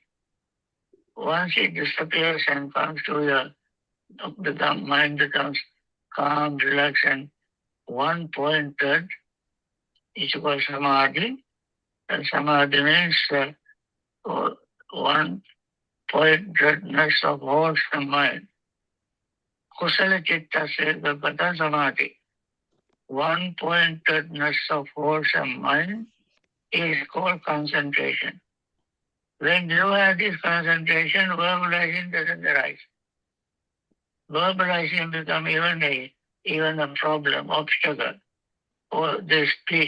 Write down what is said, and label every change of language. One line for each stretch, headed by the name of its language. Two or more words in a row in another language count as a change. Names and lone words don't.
English: Once it disappears and comes to your mind becomes calm, relaxed, and one-pointed, it's called samadhi. And samadhi means one pointedness of wholesome mind.
Pali: Kusala chitta sevapata samadhi.
English: One pointedness of wholesome mind is called concentration. When you have this concentration, verbalizing doesn't arise. Verbalizing becomes even a problem, obstacle, or this peace.